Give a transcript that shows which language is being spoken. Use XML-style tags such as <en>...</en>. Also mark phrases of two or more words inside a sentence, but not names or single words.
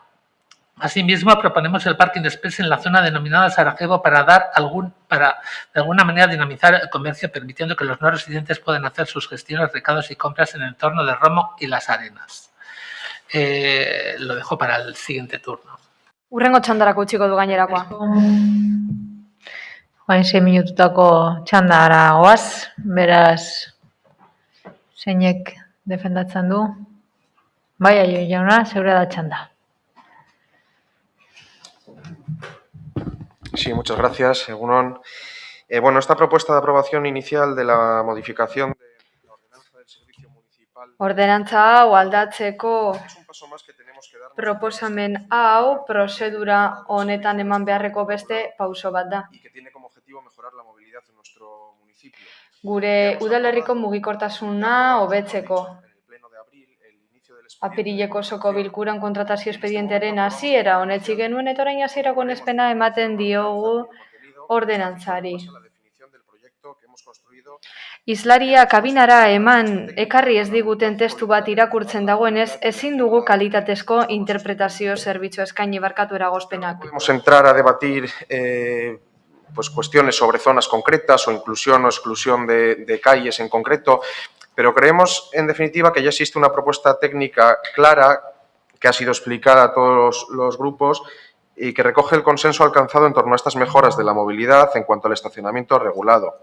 <es>Asimismo, proponemos el parking express en la zona denominada Sarajevo para de alguna manera dinamizar el comercio, permitiendo que los no residentes puedan hacer sus gestiones, recados y compras en el entorno de Romo y las Arenas. Lo dejo para el siguiente turno.</es> <eu>Urrengo txandarako utziko du gainerakoa. Hain 6 minututako txandara goaz, beraz, zeinek defendatzen du? Bai, Aioi jauna, zeure da txanda.</eu> <es>Sí, muchas gracias, Egunon. Bueno, esta propuesta de aprobación inicial de la modificación de la ordenanza del servicio municipal.</es> <eu>Ordenantza hau aldatzeko proposamen hau prozedura honetan eman beharreko beste pauso bat da.</eu> <es>Y que tiene como objetivo mejorar la movilidad en nuestro municipio.</es> <eu>Gure udalerriko mugikortasuna hobetzeko. Apirileko osoko bilkuran kontratazio espedientearen hasiera onetsi genuen eta orain hasierako onespena ematen diogu ordenantzari. Islaria kabinara eman ekarri ez diguten testu bat irakurtzen dagoenez, ezin dugu kalitatezko interpretazio zerbitzu eskaini barkatu eragozpenak.</eu> <es>Podemos entrar a debatir pues cuestiones sobre zonas concretas o inclusión o exclusión de calles en concreto, pero creemos, en definitiva, que ya existe una propuesta técnica clara que ha sido explicada a todos los grupos y que recoge el consenso alcanzado en torno a estas mejoras de la movilidad en cuanto al estacionamiento regulado.</es>